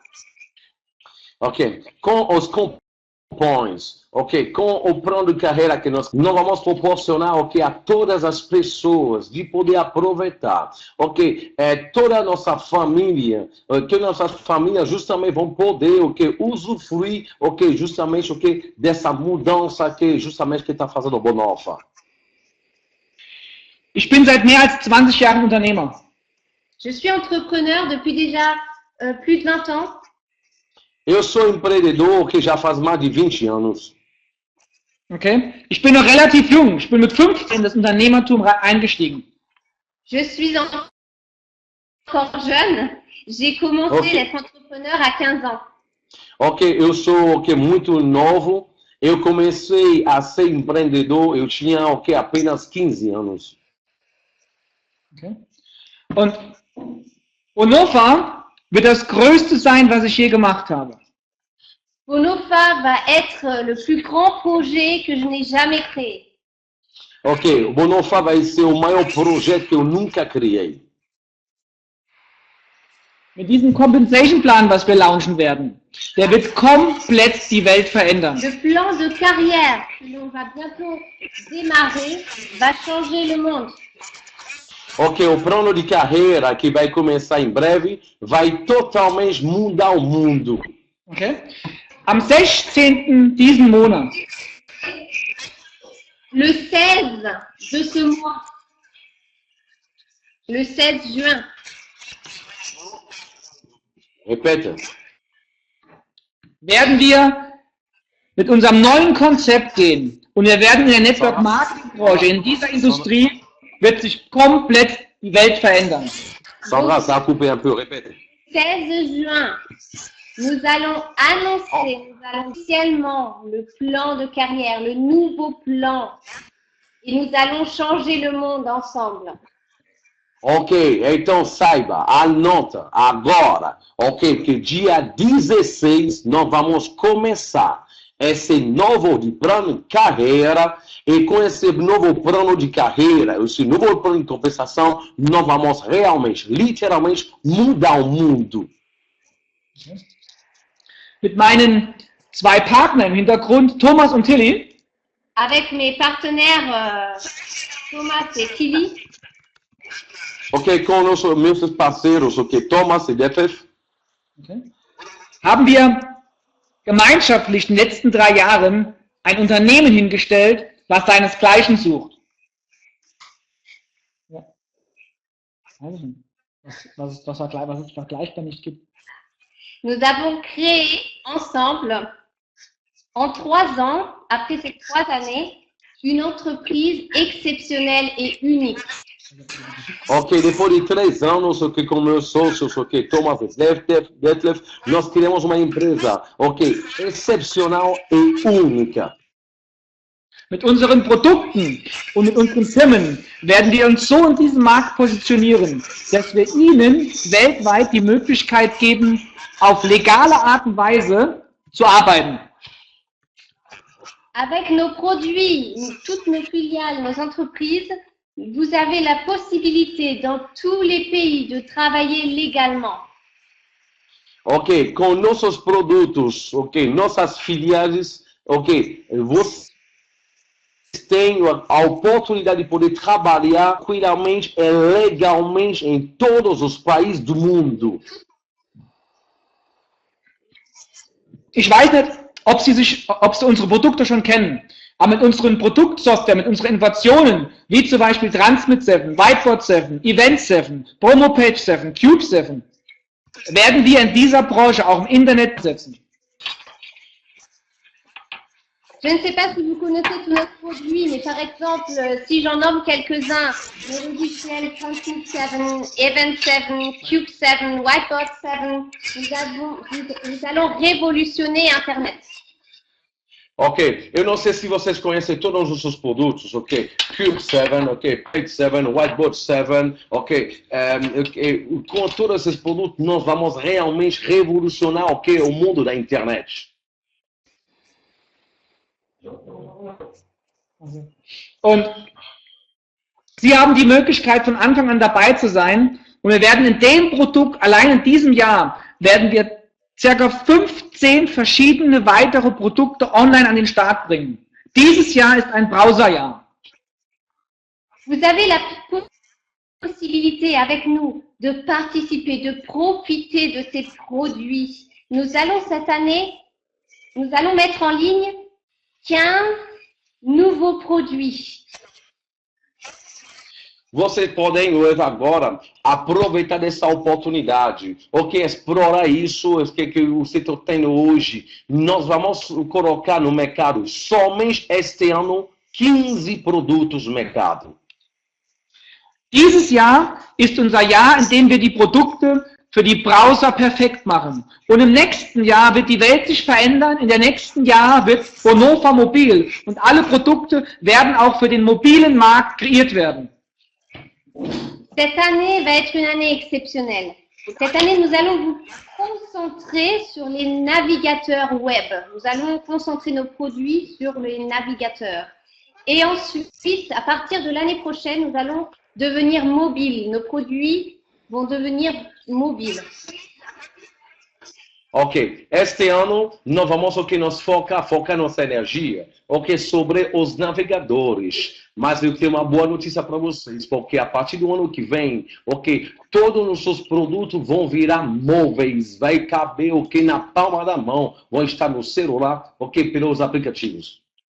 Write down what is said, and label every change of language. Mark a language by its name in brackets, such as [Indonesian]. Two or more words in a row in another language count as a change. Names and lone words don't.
[Portuguese] Ok, com os ComPoints, ok, com o plano de carreira que nós vamos proporcionar, ok, a todas as pessoas de poder aproveitar, ok, toda a nossa família, que nossas famílias justamente vão poder, ok, usufruir, ok, justamente, ok, dessa mudança que justamente que está fazendo o Bonofa. [German] Ich bin seit mehr als 20 Jahren Unternehmer. [French] Je suis entrepreneur depuis déjà plus de 20 ans. [Portuguese] Eu sou empreendedor que já faz mais de 20 anos. Okay? [German] Ich bin noch relativ jung. Ich bin mit 15 in das Unternehmertum eingestiegen. [French] Je suis encore jeune. J'ai commencé d'être entrepreneur à 15 ans. [Portuguese] Ok, eu sou muito novo. Eu comecei a ser empreendedor, eu tinha apenas 15 anos. Okay. [German] Und Bonofa wird das Größte sein, was ich je gemacht habe. [French] Bonofa va être le plus grand projet que je n'ai jamais créé. [Portuguese] Ok, o Bonofa vai ser o maior projeto que eu nunca criei. [German] Mit diesem [English] Compensation Plan, [German] was wir launchen werden, der wird komplett die Welt verändern. [French] Le plan de carrière que l'on va bientôt démarrer va changer le monde. [Portuguese] Ok, o plano de carreira que vai começar em breve vai totalmente mudar o mundo. [German] Okay? Am 16. diesen Monat. [French] Le 16 de ce mois. Le 16 juin. [Portuguese] Repete. [German] Werden wir mit unserem neuen Konzept gehen und wir werden in der [English] Network Marketing [German] Branche, in dieser Industrie, wird sich komplett die Welt verändern. [French] Sandra, ça a coupé un peu, répète. 16 juin, nous allons annoncer, officiellement le plan de carrière, le nouveau plan. Et nous allons changer le monde ensemble. [Portuguese] Ok, então saiba, anota agora, ok, que dia 16 nós vamos começar esse novo de plano de carreira, e com esse novo plano de carreira, esse novo plano de compensação, nós vamos realmente, literalmente, mudar o mundo. [German] Mit meinen zwei Partnern im Hintergrund, Thomas und Tilly, [French] Avec mes partenaires Thomas et Tilly, [Portuguese] Ok, com meus parceiros, ok, Thomas e Detlef, [German] okay, haben wir gemeinschaftlich in den letzten 3 Jahren ein Unternehmen hingestellt, was seinesgleichen sucht. Ja. Weiß ich nicht, was es vergleichbar nicht gibt. [French] nous avons créé ensemble, en 3 ans, après ces 3 années, une entreprise exceptionnelle et unique. [Portuguese] ok, depois de 3 anos, ok, com meus sócios, ok, Thomas e Detlef, nós criamos uma empresa, ok, excepcional e única. [German] Mit unseren Produkten und mit unseren Firmen werden wir uns so in diesem Markt positionieren, dass wir Ihnen weltweit die Möglichkeit geben, auf legale Art und Weise zu arbeiten. [French] Avec nos produits, toutes nos filiales, nos entreprises, vous avez la possibilité dans tous les pays de travailler légalement. [Portuguese] Ok, com nossos produtos, ok, nossas filiais, ok, vocês têm a oportunidade de poder trabalhar tranquilamente e legalmente em todos os países do mundo. [German] Ich weiß nicht, ob Sie unsere Produkte schon kennen, aber mit unseren Produktsoftware, mit unseren Innovationen, wie zum Beispiel Transmit 7, Whiteboard 7, Event 7, Promopage 7, Cube 7, werden wir in dieser Branche auch im Internet setzen. [French] Je ne sais pas si vous connaissez tous nos produits, mais par exemple, si j'en nomme quelques-uns, le logiciel Transmit 7, Event 7, Cube 7, Whiteboard 7, nous allons révolutionner Internet. [Portuguese] Ok, eu não sei se vocês conhecem todos os seus produtos, ok? Cube 7, ok? Page 7, Whiteboard 7, ok? Com todos esses produtos, nós vamos realmente revolucionar, ok, o mundo da internet. [German] Und Sie haben die Möglichkeit, von Anfang an dabei zu sein. Und wir werden in dem Produkt, allein in diesem Jahr, werden wir ca. 15 verschiedene weitere Produkte online an den Start bringen. Dieses Jahr ist ein Browserjahr. [French] Vous avez la possibilité avec nous de participer, de profiter de ces produits. Nous allons cette année, nous allons mettre en ligne 15 nouveaux produits. [Portuguese] Vocês podem agora aproveitar dessa oportunidade, ok? Explorar isso que você está tendo hoje. Nós vamos colocar no mercado somente este ano 15 produtos no mercado. [German] Dieses Jahr ist unser Jahr, in dem wir die Produkte für die Browser perfekt machen. Und im nächsten Jahr wird die Welt sich verändern. In der nächsten Jahr wird Bonhoeffer mobil. Und alle Produkte werden auch für den mobilen Markt kreiert werden. [French] Cette année va être une année exceptionnelle. Cette année, nous allons vous concentrer sur les navigateurs web. Nous allons concentrer nos produits sur les navigateurs. Et ensuite, à partir de l'année prochaine, nous allons devenir mobiles. Nos produits vont devenir mobiles. [Portuguese] Ok, este ano nós vamos nos focar nossa energia, ok, sobre os navegadores. Mas eu tenho uma boa notícia para vocês, porque a partir do ano que vem, ok, todos os seus produtos vão virar móveis, vai caber, ok, na palma da mão, vão estar no celular, ok, pelos aplicativos.